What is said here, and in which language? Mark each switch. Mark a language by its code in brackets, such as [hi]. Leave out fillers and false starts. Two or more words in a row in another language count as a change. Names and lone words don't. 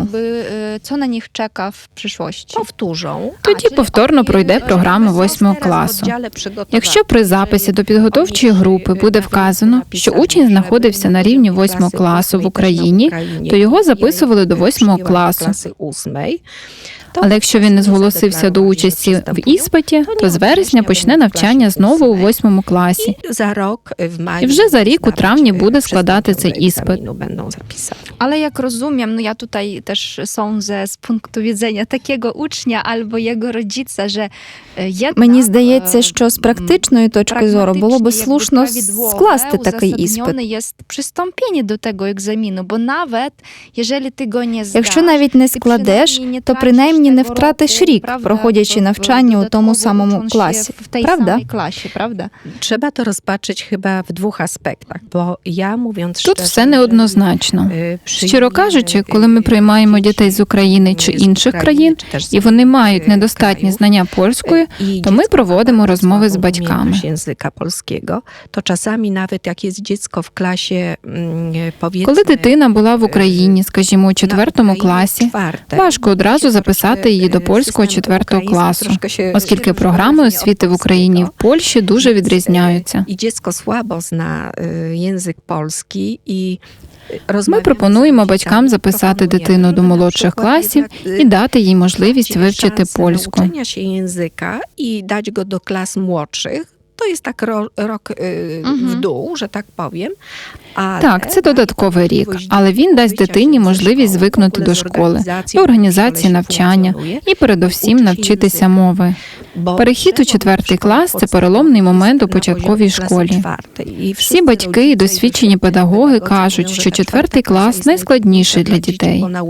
[pl] Co na nich czeka w przyszłości? powtórzą. [uk] Тоді повторно пройде програму 8 класу. Якщо при записі до підготовчої групи буде вказано, що учень знаходився на рівні 8 класу в Україні, то його записували до 8 класу. Але якщо він не зголосився до участі в іспиті, то з вересня почне навчання знову у 8 класі. І вже за рік у травні буде складати цей іспит. [pl] Ale jak rozumiem, ja tutaj też sądzę z punktu widzenia takiego ucznia albo jego rodzica, że jednak... [uk] Мені здається, що з практичної точки зору було би слушно скласти такий іспит. [pl] jest przystąpienie do tego egzaminu, bo nawet jeżeli ty go nie zdasz, [uk] Якщо навіть не складеш, то принаймні не втратиш рік, проходячи навчання у тому самому класі. Правда? Правда? [pl] Trzeba to rozpatrzeć chyba w dwóch aspektach, bo ja mówiąc [uk] Тут все неоднозначно. Щиро кажучи, коли ми приймаємо дітей з України чи інших країн, і вони мають недостатні знання польської, то ми проводимо розмови з батьками. [pl] Języka polskiego, to czasami nawet jak jest dziecko w klasie, powiedzmy, [uk] Коли дитина була в Україні, скажімо, у 4 класі, важко одразу записати її до польського 4 класу, оскільки програми освіти в Україні і в Польщі дуже відрізняються. [pl] I dziecko słabo zna język polski i [uk] Ми пропонуємо батькам записати дитину до молодших класів і дати їй можливість вивчити польську. [pl] Nauczenia się języka i dać go do klas młodszych. To jest tak rok w dół, że tak powiem. [uk] Так, це додатковий рік, але він дасть дитині можливість звикнути до школи, до організації навчання і передовсім навчитися мови. Перехід у 4 клас – це переломний момент у початковій школі. Всі батьки і досвідчені педагоги кажуть, що 4 клас найскладніший для дітей.